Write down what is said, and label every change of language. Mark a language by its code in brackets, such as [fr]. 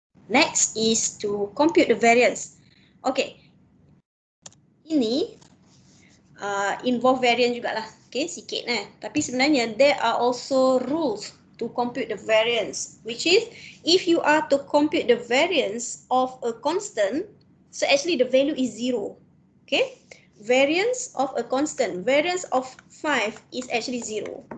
[en] Next is to compute the variance. Okay. [ms] Ini involve variance jugalah. [en] Okay, [ms] sikit Tapi sebenarnya [en] there are also rules to compute the variance, which is if you are to compute the variance of a constant, so actually the value is 0. Okay, variance of a constant, variance of 5 is actually 0.